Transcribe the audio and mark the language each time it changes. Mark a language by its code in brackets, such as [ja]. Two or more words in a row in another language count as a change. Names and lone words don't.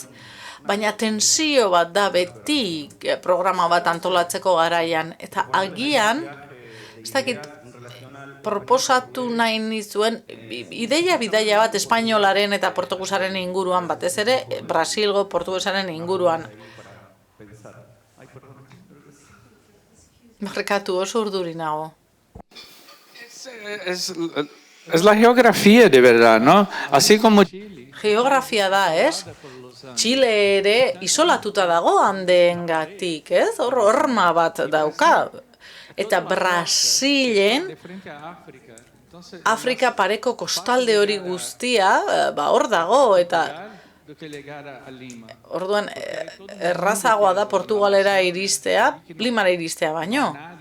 [eu] Baina tensio bat da beti programa bat antolatzeko garaian, eta agian, ez dakit, proposatu nahi nizuen, bidaia bat espainolaren eta portugesaren inguruan, batez ere, Brasilgo portugesaren inguruan. Barkatu, oso urduri nago. [es] Es la geografía de verdad, ¿no? Así como Chile. [eu] Geografia da, ez? Chile ere isolatuta dago handeengatik, ez? Horma bat dauka. Eta Brasilen, Afrika pareko kostalde hori guztia, hor dago, eta orduan errazagoa da Portugalera iristea, Limara iristea baino.